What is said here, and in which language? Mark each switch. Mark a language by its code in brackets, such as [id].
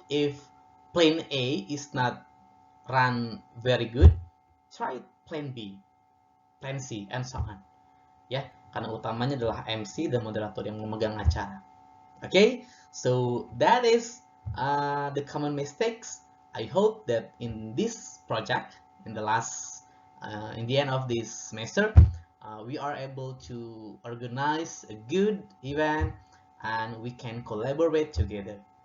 [en] If plan A is not run very good, try plan B, plan C, and so on. [id] Ya, karena utamanya adalah MC dan moderator yang memegang acara. [en] Okay, so that is the common mistakes. I hope that in this project, in the end of this semester, we are able to organize a good event and we can collaborate together.